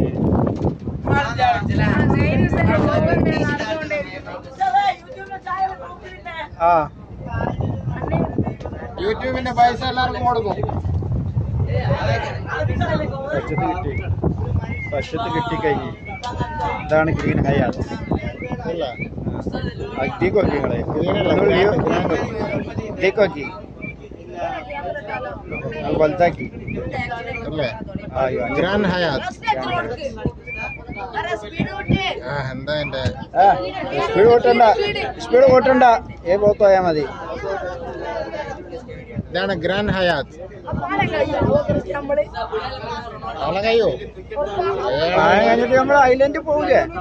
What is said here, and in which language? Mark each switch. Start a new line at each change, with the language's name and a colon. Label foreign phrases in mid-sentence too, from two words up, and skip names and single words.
Malayalam: ആ യൂട്യൂബിന്റെ പൈസ എല്ലാവർക്കും കൊടുക്കും. വർഷത്ത് കിട്ടിക്കഴിഞ്ഞ് ഇതാണ് ഗ്രീൻ ഹയാത്ത്.
Hindi: देखोगी देखोगी बोलता की ग्रांड हयात
Malayalam: സ്പീഡ് കൂട്ടണ്ട ഏ പോത്ത് പോയാൽ മതി. ഇതാണ് ഗ്രാൻഡ് ഹയാത്ത്. കഴിയോ കഴിഞ്ഞിട്ട് നമ്മൾ ഐലൻഡ് പോവില്ലേ?